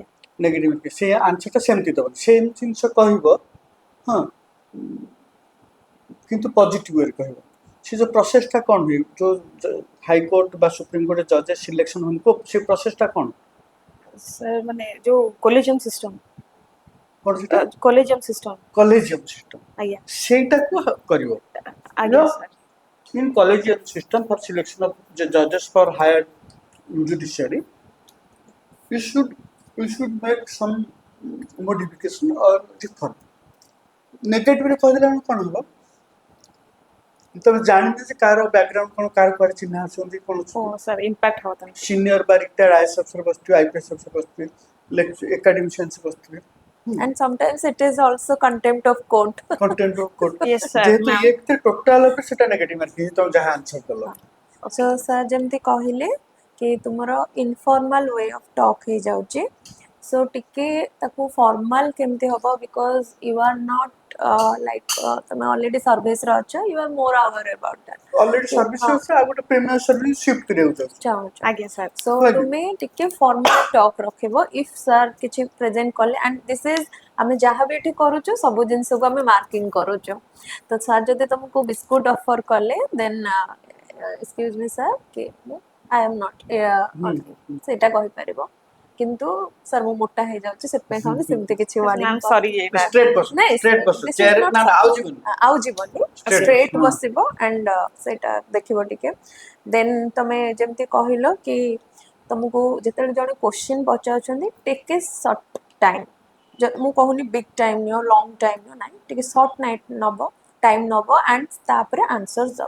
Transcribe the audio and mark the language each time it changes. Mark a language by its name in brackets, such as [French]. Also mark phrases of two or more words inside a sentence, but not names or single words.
[English] negative marking [Odia] ସେ ଆନ୍ସରଟା ସେମିତି ଦେବ ସେମ୍ ଜିନିଷ କହିବ ହଁ କିନ୍ତୁ [English] positive way re [Odia] କହିବ ସେ ଯୋଉ ପ୍ରୋସେସଟା କ'ଣ ହୁଏ ଯୋଉ ହାଇକୋର୍ଟ ବା [English] Supreme Court judges selection [Odia] ହୁଅନ୍ତି ସେ ପ୍ରୋସେସଟା କ'ଣ ସାର୍ ମାନେ ଯୋଉ [English] collegium system [Odia] କ'ଣ ସେଟା [English] collegium system collegium system [Odia] ଆଜ୍ଞା ସେଇଟାକୁ କରିବ ଆଜ୍ଞା ସାର୍. [English] in collegiate system for selection of judges for higher judiciary you should we should make some modification or reform. [Odia] Negative କହିଦେଲେ ଆମେ କ'ଣ ହବ? ତମେ ଜାଣିବେ ଯେ କାହାର ବ୍ୟାକଗ୍ରାଉଣ୍ଡ କ'ଣ, କାହାର କୁଆଡ଼େ ଚିହ୍ନା ଅଛନ୍ତି, କ'ଣ ଓ ସାର୍ ଇମ୍ପାକ୍ଟ ହବ ତାହେଲେ। ସିନିୟର ବା [English] retired IAS officer [Odia] ବସିଥିବେ, [English] IPS officer [Odia] ବସିଥିବେ, ଏକାଡେମିସିଆନ୍ସ ବସିଥିବେ, [English] And sometimes it is also contempt of court. content of court. Yes, sir, [Odia] ଯେହେତୁ [English] ma'am. [Odia] ଇଏ ଭିତରେ ଟୋଟାଲ ଉପରେ ସେଟା [English] negative marking, [Odia] ତମେ ଯାହା ଆନ୍ସର ଦେଲ। [English] So sir [Odia] ଯେମିତି କହିଲେ କି ତୁମର [English] informal way of talk [Odia] ହେଇଯାଉଛି, so ଟିକେ ତାକୁ formal କେମିତି ହବ, [English] because you are not like ତମେ already service [Odia] ରେ ଅଛ, [English] you are more aware about that. already service [Odia] ଅଛି, ଆଉ ଗୋଟେ [English] premier service shift [Odia] କରିବାକୁ ଚାହୁଁଛି। ଚାହୁଁଛ ଆଜ୍ଞା ସାର୍। [English] so Right. [Odia] ତୁମେ ଟିକେ [English] formal talk [Odia] ରଖିବ [English] if sir [Odia] କିଛି present କଲେ, [English] and this is [Odia] ଆମେ ଯାହା ବି ଏଠି କରୁଛୁ ସବୁ ଜିନିଷକୁ ଆମେ ମାର୍କିଂ କରୁଛୁ, ତ ସାର୍ ଯଦି ତମକୁ [English] biscuit offer [Odia] କଲେ [English] then excuse me sir [Odia] କି [English] I am not [Odia] ସେଇଟା କହିପାରିବ, କିନ୍ତୁ ସାର୍ ମୁଁ ମୋଟା ହେଇଯାଉଛି ସେଥିପାଇଁ ଖାଉନି, ସେମିତି କିଛି ୱାର୍ନିଂ [English] ma'am sorry ଏଇଟା [Odia] ସ୍ଟ୍ରେଟ୍ ବସ, ନାଇଁ, ସ୍ଟ୍ରେଟ୍ ବସ, [English] this is ଚେୟାର not [Odia] ନା ନା ଆଉ ଯିବନି। ଆଉ ଯିବନି, [English] Straight, ଷ୍ଟ୍ରେଟ୍ [Odia] ହଁ। ବସିବ and ସେଇଟା ଦେଖିବ ଟିକେ। ଦେନ୍ ତମେ ଯେମିତି କହିଲ କି ତମକୁ ଯେତେବେଳେ ଜଣେ କ୍ୱେଶ୍ଚିନ୍ ପଚାରୁଛନ୍ତି [English] take a short time, [Odia] ମୁଁ କହୁନି [English] big time [Odia] ନିଅ, [English] long time [Odia] ନିଅ, ନାହିଁ, ଟିକେ [English] short night [Odia] ନବ, ଟାଇମ୍ ନବ ଆଣ୍ଡ ତାପରେ ଆନ୍ସର ଦବ।